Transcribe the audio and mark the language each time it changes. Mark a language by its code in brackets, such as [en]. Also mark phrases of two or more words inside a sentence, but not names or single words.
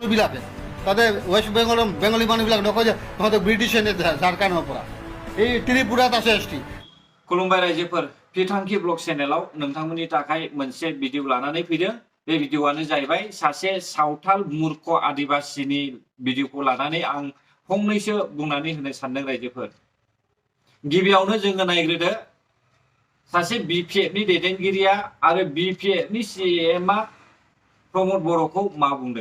[as] মানুহবিলাকে তাতে ৱেষ্ট বেংগলৰ বেংগলী মানুহবিলাক নকয় যে তহঁতে ব্ৰিটিছে ঝাৰখণ্ডৰ পৰা এই ত্ৰিপুৰাত আছে এছ টি। [brx] खुलुमबाय रायजोफोर बिथांखि ब्लग चेनेलाव नोंथांमोननि थाखाय मोनसे भिडिअ लानानै फैदों। बे भिडिअआनो जाहैबाय सासे सावथाल मूर्ख आदिबासिनि भिडिअखौ लानानै आं फंनैसो बुंनानै होनो सानदों रायजोफोर। गिबियावनो जोङो नायग्रोदो सासे बिपिएफनि दैदेनगिरिया आरो बिपिएफनि सिएमआ प्रमद बर'खौ मा बुंदों।